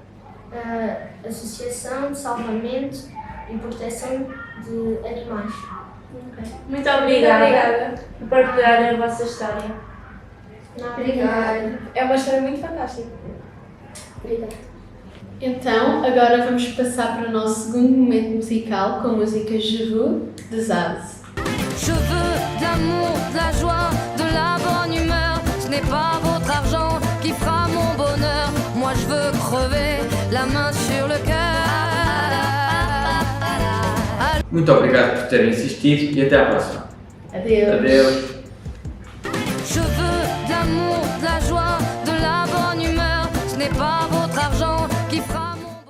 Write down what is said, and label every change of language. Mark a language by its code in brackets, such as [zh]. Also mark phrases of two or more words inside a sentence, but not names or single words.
[pt] Associação de Salvamento e Proteção de Animais. Muito obrigada por partilhar a vossa história. Obrigada. É uma história muito fantástica. Obrigada. Então, agora vamos passar para o nosso segundo momento musical com a música Je veux, de Zaz. [fr] Je veux de l'amour, de la joie, de la bonne humeur. Ce n'est pas votre argent qui fera mon bonheur. Moi je veux crever, la main sur le cœur. [pt] Muito obrigado por terem assistido e até à próxima. Adeus. Adeus. [fr] Je veux de l'amour, de la joie, de la bonne humeur. Ce n'est pas votre argent qui fera